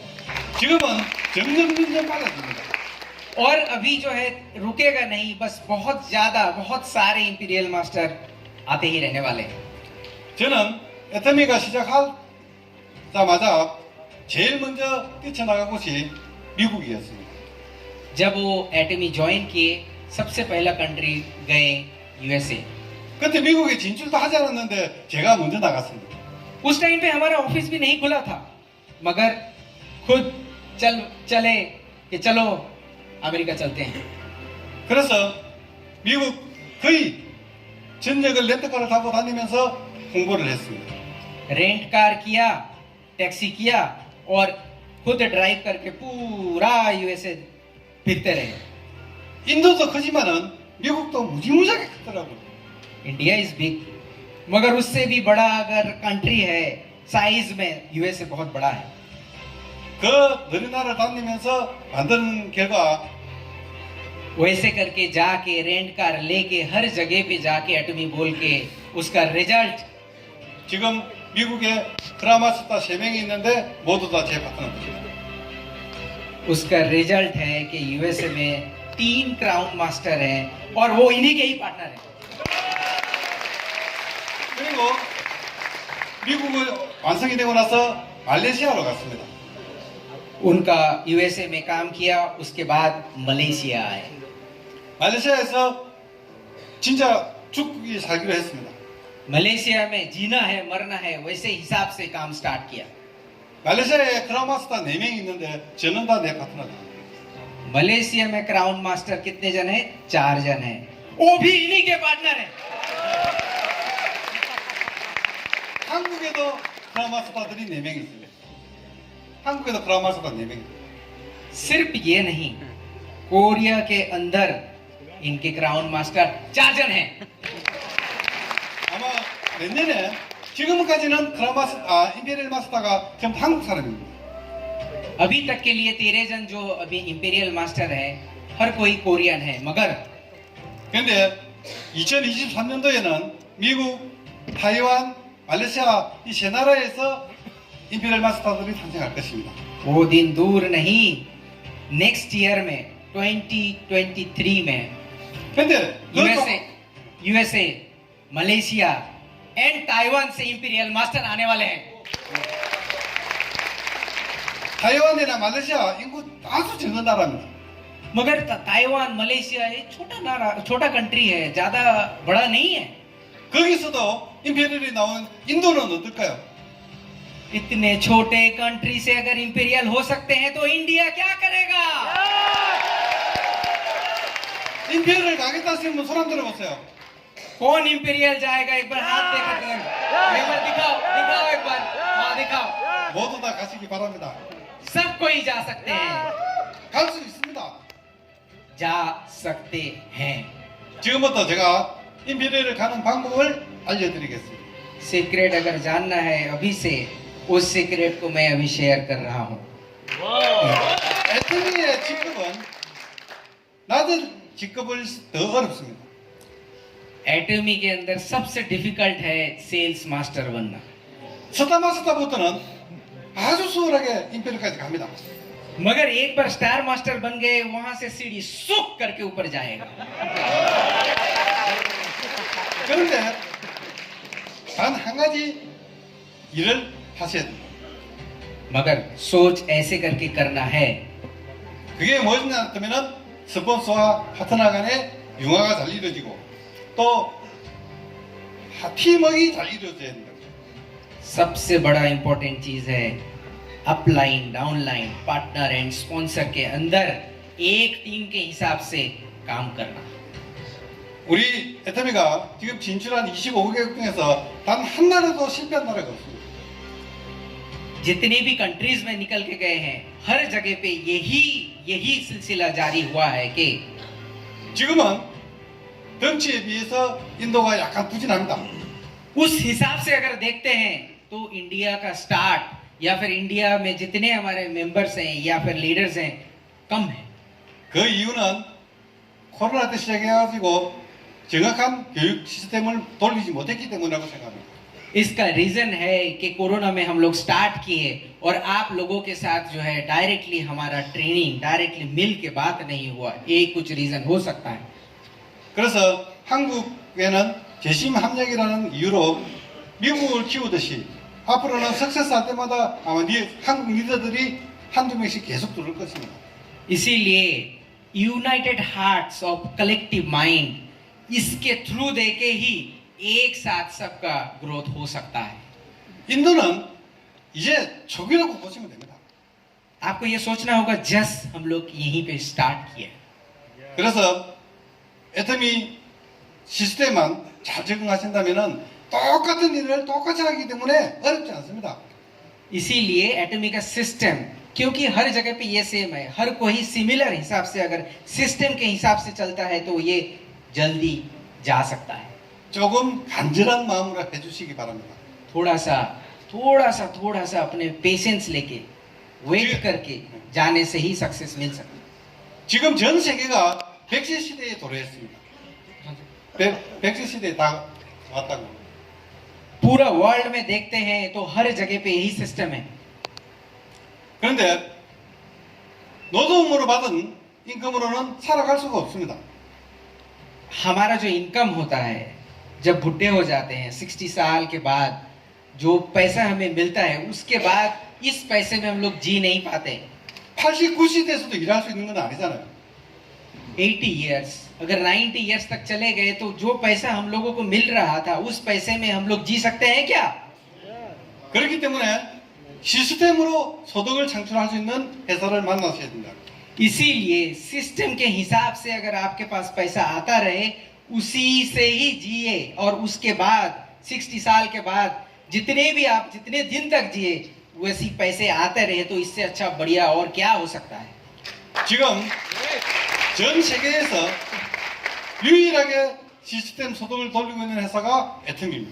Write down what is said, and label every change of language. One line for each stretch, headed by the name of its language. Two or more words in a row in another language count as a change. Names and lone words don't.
Korean: 지금은 점점 빨라집니다.
Hindi: और अभी जो है रुकेगा नहीं, बस बहुत सारे इंपीरियल मास्टर आते ही रहने वाले हैं।
Korean: 저는 애터미가 시작하자마자 제일 먼저 뛰쳐나간 곳이 미국이었습니다.
Hindi: जब वो एटमी ज्वाइन किए सबसे पहला कंट्री गए यूएसए।
Korean: 그때 미국에 진출도 하지 않았는데 제가 먼저 나갔습니다.
Hindi: उस टाइम पे हमारा ऑफिस भी नहीं खुला था, मगर खुद चले कि चलो अमेरिका चलते हैं।
Korean: 그래서 미국 거의 전역을 렌트카를 타고 다니면서 홍보를 했습니다.
Hindi: रेंट कार किया, टैक्सी किया और खुद ड्राइव करके पूरा यूएसए फिरते रहे।
Korean: 인도도 크지만은 미국도 무지무지하게 크더라고요.
English: India is big,
Hindi: मगर उससे भी बड़ा अगर कंट्री है साइज में यूएसए बहुत बड़ा है।
Korean: 그 느린 나라를 다니면서 만든 결과
Hindi: वैसे करके जाके रेंट कार लेके हर जगह पे जाके एटमी बोल के उसका रिजल्ट
Korean: 지금 미국에 크라마스타 3명이 있는데 모두 다 제 파트너입니다.
Hindi: उसका रिजल्ट है कि यूएसए में 3 क्राउन मास्टर हैं और वो इन्हीं के ही पार्टनर हैं।
Korean: 그리고 미국을 완성이 되고 나서 말레이시아로 갔습니다.
Hindi: उनका यूएसए में काम किया, उसके बाद मलेशिया आए।
Korean: 말레이시아에서 진짜 죽기 살기로 했습니다.
Hindi: मलेशिया में जीना है मरना है वैसे हिसाब से काम स्टार्ट किया।
Korean: 말레이시아에 크라마스타 4명이 있는데 저는 다 내 파트너입니다.
Hindi: मलेशिया में क्राउन मास्टर कितने जन हैं? 4 जन हैं, वो भी इन्हीं के पार्टनर हैं।
Korean: 한국에도 크라마스타들이 4명이 있습니다. 한국에도 크라마스타 4명이 있습니다.
Hindi: सिर्फ ये नहीं, कोरिया के अंदर इनके क्राउन मास्टर 4 जन हैं।
Korean: 아마 내년에 지금까지는 임페리얼 마스터가 전부 한국 사람입니다.
Hindi: अभी तक के लिए 13 जन जो अभी इंपीरियल मास्टर है हर कोई कोरियन है, मगर
Korean: 근데 2023년도에는 미국, 타이완, 말레이시아 이 세 나라에서 임페리얼 마스터들이 탄생할 것입니다.
Hindi: वो दिन दूर नहीं,
English: next year
Hindi: में 2023 में
Korean: 근데
Hindi: यूएसए, मलेशिया एंड ताइवान से इंपीरियल मास्टर आने वाले हैं।
Korean: 타이완이나 말레이시아 인구 아주 적은 나라입니다.
Hindi: मगर ताइवान मलेशिया ये छोटा कंट्री है, ज्यादा बड़ा नहीं है।
Korean: 거기서도 임페리얼이 나온 인도는 어떨까요?
Hindi: इतने छोटे कंट्री से अगर इंपीरियल हो सकते हैं तो इंडिया क्या करेगा?
Korean: 임페리얼 가겠다 하시면 손 한번 들어보세요.
Hindi: कौन इंपीरियल जाएगा? एक बार हाथ देखते हैं, एक बार दिखाओ एक बार, हाँ दिखाओ।
Korean: 모두 다 가시기 바랍니다.
Hindi: सब कोई जा सकते हैं,
Korean: 갈 수 있습니다.
Hindi: जा सकते हैं।
Korean: 지금부터 제가 임페리얼을 가는 방법을 알려드리겠습니다.
Hindi: सीक्रेट अगर जानना है अभी से, उस सीक्रेट को मैं अभी शेयर कर रहा हूँ।
Korean: 애터미의 직급은 낮은 직급을 더 어렵습니다.
Hindi: एटमी के अंदर सबसे डिफिकल्ट है सेल्स मास्टर बनना।
Korean: 스타 마스터부터는 아주 수월하게 임페리까지 갑니다.
Hindi: मगर एक बार स्टार मास्टर बन गए, वहां से सीढ़ी सुक करके ऊपर जाएगा।
Korean: 그런데 단 한 가지 일을 하셔야 됩니다.
Hindi: मगर सोच ऐसे करके करना है।
Korean: 그게 뭐냐 하면은 스폰서와 파트너 간의 융화가 잘 이루어지고 또 팀워크가 잘 이루어져야 된다.
Hindi: सबसे बड़ा इंपॉर्टेंट चीज है
English: upline, downline, partner and sponsor
Hindi: के अंदर एक टीम के हिसाब से काम करना।
Korean: 우리 애터미가 지금 진출한 25개국 중에서 단 한 나라도 실패한 나라가 없습니다.
Hindi: जितने भी कंट्रीज में निकल के गए हैं, हर जगह पे यही सिलसिला जारी हुआ है कि
Korean: 지금은 덩치에 비해서 인도가 약간 부진합니다.
Hindi: उस हिसाब से अगर देखते हैं तो इंडिया का स्टार्ट या फिर इंडिया में जितने हमारे मेंबर्स हैं या फिर लीडर्स हैं कम है।
Korean: 그 이유는 코로나 때 시작해가지고 정확한 교육 시스템을 돌리지 못했기 때문이라고 생각합니다.
Hindi: इसका रीजन है कि कोरोना में हम लोग स्टार्ट किए और आप लोगों के साथ जो है डायरेक्टली हमारा ट्रेनिंग डायरेक्टली मिल के बात नहीं हुआ। ये कुछ रीजन हो सकता है।
Korean: 그래서 한국에는 재심 합력이라는 이유로 미국을 키우듯이 앞으로는 석세스 할 때마다 아마 한국 리더들이 한두 명씩 계속 들을 것입니다.
Hindi: इसीलिए
English: United Hearts of Collective Mind,
Hindi: इसके थ्रू देके ही एक साथ सबका ग्रोथ हो सकता है।
Korean: 인도는 이제 초기라고 보시면 됩니다.
Hindi: आपको ये सोचना होगा जस्ट हम लोग यहीं पे स्टार्ट किए।
Korean: 그래서 애터미 시스템만 잘 적응하신다면은 똑같은 일을 똑같이 하기 때문에 어렵지 않습니다.
Hindi: इसीलिए एटमी का सिस्टम, क्योंकि हर जगह पे ये सेम है, हर कोई सिमिलर हिसाब से अगर सिस्टम के हिसाब से चलता है तो ये जल्दी जा सकता है।
Korean: 조금 간절한 마음으로 해주시기 바랍니다.
Hindi: थोड़ा सा अपने पेशेंस लेके वेट करके जाने से ही सक्सेस मिल सकती है।
Korean: 지금 전 세계가 백세 시대에 도래했습니다. 백세 시대에 다 왔다고.
Hindi: पूरा वर्ल्ड में देखते हैं तो हर जगह पे यही सिस्टम है।
Korean: 그런데 노동으로 받은 임금으로는 살아갈 수가 없습니다.
Hindi: हमारा जो इनकम होता है जब बुढ़े हो जाते हैं 60 साल के बाद, जो पैसा हमें मिलता है उसके बाद इस पैसे में हम लोग जी नहीं पाते।
Korean: 80, 90대에서도 일할 수 있는 건 아니잖아요.
Hindi: 80 इयर्स, अगर 90 इयर्स तक चले गए तो जो पैसा हम लोगों को मिल रहा था उस पैसे में हम लोग जी सकते हैं क्या?
Korean: 그렇기 때문에 시스템으로 소득을 창출할 수 있는 회사를 만나셔야 된다.
Hindi: इसीलिए सिस्टम के हिसाब से अगर आपके पास पैसा आता रहे उसी से ही जिए, और उसके बाद 60 साल के बाद जितने दिन तक जिए वैसी पैसे आते रहे, तो इससे अच्छा बढ़िया और क्या हो सकता है।
Korean: 지금 전 세계에서 유일하게 시스템 소득을 돌리고 있는 회사가 애터미입니다.